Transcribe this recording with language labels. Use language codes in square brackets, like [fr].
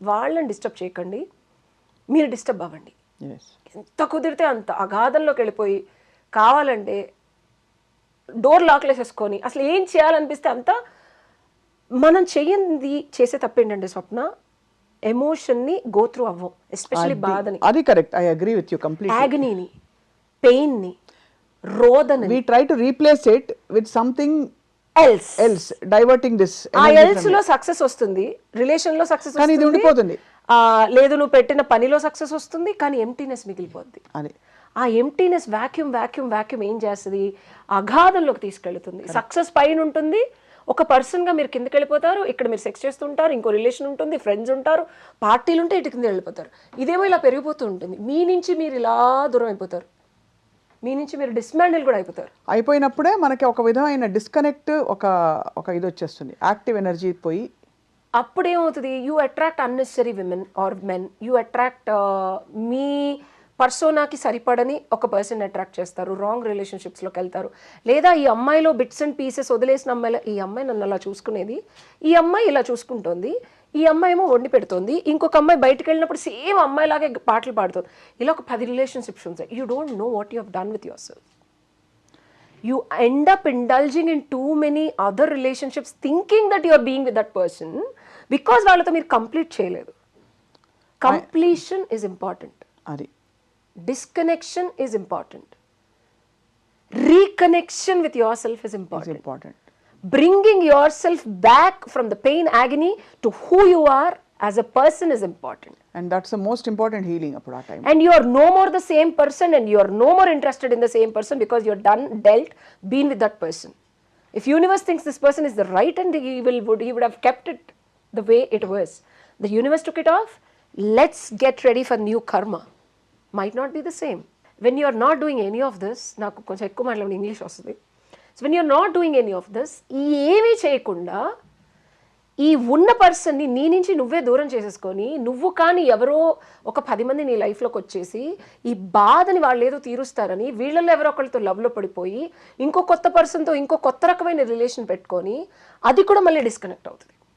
[te] వాళ్ళని డిస్టర్బ్ చేయకండి, మీరు డిస్టర్బ్ అవ్వండి. ఎంత కుదిరితే అంత అగాధంలోకి వెళ్ళిపోయి కావాలంటే డోర్ లాక్లేసేసుకొని అసలు ఏం చేయాలనిపిస్తే అంతా. మనం చేసే తప్పేంటంటే స్వప్న, ఎమోషన్ని గో త్రూ అవ్వం, ఎస్పెషల్లీ బాధని. [en] అది correct, I agree with you completely. [te] యాగనీని, పెయిన్ని, రోదనని [en] we try to replace it with something else diverting this [te] ఆ ఎల్స్ లో సక్సెస్ వస్తుంది, రిలేషన్ లో సక్సెస్ కానీ ఇది ఉండిపోతుంది. లేదు నువ్వు పెట్టిన పనిలో సక్సెస్ వస్తుంది కానీ ఎంప్టీనెస్ మిగిలిపోద్ది. అది ఆ ఎంప్టీనెస్ వాక్యూమ్ ఏం చేస్తుంది, అగాధంలోకి తీసుకెళ్తుంది. సక్సెస్ పైన ఉంటుంది, ఒక పర్సన్గా మీరు కిందకి వెళ్ళిపోతారు. ఇక్కడ మీరు సెక్స్ చేస్తుంటారు, ఇంకో రిలేషన్ ఉంటుంది, ఫ్రెండ్స్ ఉంటారు, పార్టీలు ఉంటే ఇటు కింద వెళ్ళిపోతారు. ఇదేమో ఇలా పెరిగిపోతూ ఉంటుంది. మీ నుంచి మీరు ఇలా దూరం అయిపోతారు, మీ నుంచి మీరు డిస్మాండిల్ కూడా అయిపోతారు. అయిపోయినప్పుడే మనకి ఒక విధమైన డిస్కనెక్ట్, ఒక ఇది వచ్చేస్తుంది. యాక్టివ్ ఎనర్జీ పోయి అప్పుడేమవుతుంది, [en] you attract unnecessary women or men, you attract [te] మీ పర్సోనాకి సరిపడని ఒక పర్సన్ అట్రాక్ట్ చేస్తారు, రాంగ్ రిలేషన్షిప్స్లోకి వెళ్తారు. లేదా ఈ అమ్మాయిలో బిట్స్ అండ్ పీసెస్ వదిలేసిన అమ్మాయిలో, ఈ అమ్మాయి నన్ను అలా చూసుకునేది, ఈ అమ్మాయి ఇలా చూసుకుంటోంది, ఈ అమ్మాయి ఏమో వండి పెడుతోంది, ఇంకొక అమ్మాయి బయటకు వెళ్ళినప్పుడు సేమ్ అమ్మాయిలాగే పాటలు పాడుతుంది. ఇలా ఒక 10 రిలేషన్షిప్స్ ఉంటాయి. [en] You don't know what you have done with yourself. You end up indulging in too many other relationships thinking that you are being with that person because [te] వాళ్ళతో మీరు కంప్లీట్ చేయలేదు. [en] Completion is important. [te] అది [en] Disconnection is important. Reconnection with yourself is important. Important. Bringing yourself back from the pain, agony to who you are as a person is important. And that's the most important healing [te] అప్పుడు ఆ time. [en] And you are no more the same person, and you are no more interested in the same person because you're done, been with that person. If universe thinks this person is the right, and he would have kept it the way it was. The universe took it off. Let's get ready for new karma. Might not be the same. When you are not doing any of this, [te] నాకు కొంచెం ఎక్కువ మాట్లాడే English వస్తుంది. [en] So when you're not doing any of this, [te] ఏమీ చేయకుండా ఈ ఉన్న పర్సన్ని నీ నుంచి నువ్వే దూరం చేసేసుకొని, నువ్వు కానీ ఎవరో ఒక 10 మంది నీ లైఫ్లోకి వచ్చేసి ఈ బాధని వాళ్ళు ఏదో తీరుస్తారని వీళ్ళల్లో ఎవరో ఒకరితో లవ్లో పడిపోయి ఇంకో కొత్త పర్సన్తో ఇంకో కొత్త రకమైన రిలేషన్ పెట్టుకొని అది కూడా మళ్ళీ డిస్కనెక్ట్ అవుతుంది.